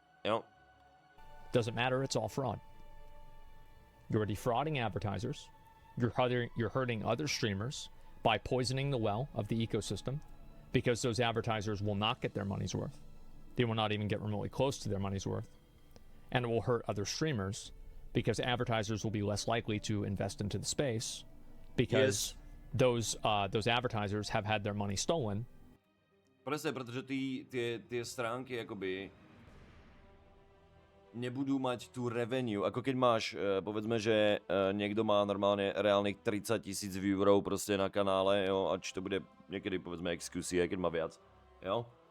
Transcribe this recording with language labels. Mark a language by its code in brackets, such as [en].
[sk] Jo? [en] Doesn't matter, it's all fraud. You're defrauding advertisers. You're hurting other streamers by poisoning the well of the ecosystem because those advertisers will not get their money's worth. They will not even get remotely close to their money's worth. And it will hurt other streamers because advertisers will be less likely to invest into the space because those advertisers have had their money stolen. [sk] Presne, pretože tie stránky akoby nebudú mať tú revenue, ako keď máš, povedzme, že niekto má normálne reálnych 30 000 viewerov proste na kanále, jo, a či to bude niekedy, povedzme, XQC, keď má viac, jo.